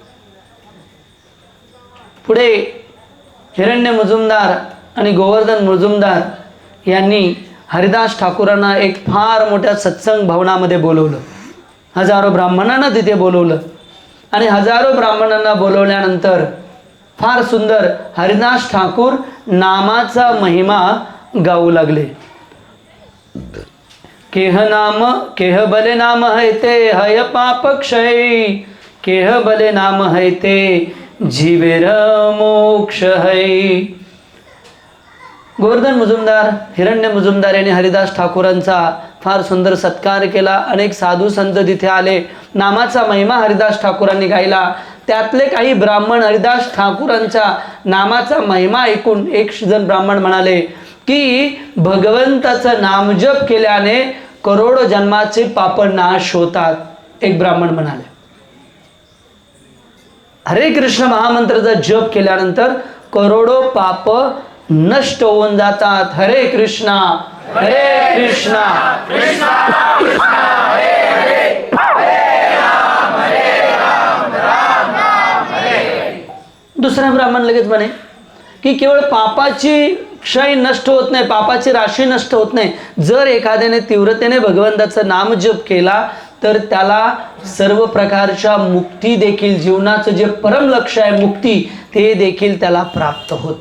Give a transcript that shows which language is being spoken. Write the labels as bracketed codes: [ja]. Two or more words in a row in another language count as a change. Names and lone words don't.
[mr] पुढे हिरण्य मुजुमदार आणि गोवर्धन मुजुमदार यांनी हरिदास ठाकूरांना एक फार मोठ्या सत्संग भवनामध्ये बोलवलं. हजारो ब्राह्मणांना तिथे बोलवलं. आणि हजारो ब्राह्मणांना बोलवल्यानंतर फार सुंदर हरिदास ठाकूर नामाचा महिमा गाऊ लागले. [bn] কেহ বলে নাম হৈতে হয় পাপ ক্ষয়, কেহ বলে নাম হৈতে জীবের মোক্ষ হয়. [mr] गोवर्धन मुजुमदार हिरण्य मुजुमदार यांनी हरिदास ठाकूरांचा फार सुंदर सत्कार केला. अनेक साधू संत तिथे आले. नामाचा महिमा हरिदास ठाकूरांनी गायला. त्यातले काही ब्राह्मण हरिदास ठाकूरांच्या नामाचा महिमा ऐकून एक जण ब्राह्मण म्हणाले की भगवंताचं नामजप केल्याने करोडो जन्माचे पाप नाश होतात. एक ब्राह्मण म्हणाले हरे कृष्ण महामंत्राचा जप केल्यानंतर करोडो पाप नष्ट होऊन जातात. [sa] हरे कृष्णा हरे कृष्णा कृष्णा कृष्णा हरे हरे, हरे राम राम राम हरे. [mr] दुसरा ब्राह्मण लगेच म्हणे की केवळ पापाची क्षय नष्ट होत नाही, पापाची राशी नष्ट होत नाही. जर एखाद्याने तीव्रतेने भगवंताचं नाम जप केला तर त्याला सर्व प्रकारच्या मुक्ती देखील, जीवनाचं जे परम लक्ष्य आहे मुक्ती, ते देखील त्याला प्राप्त होतं.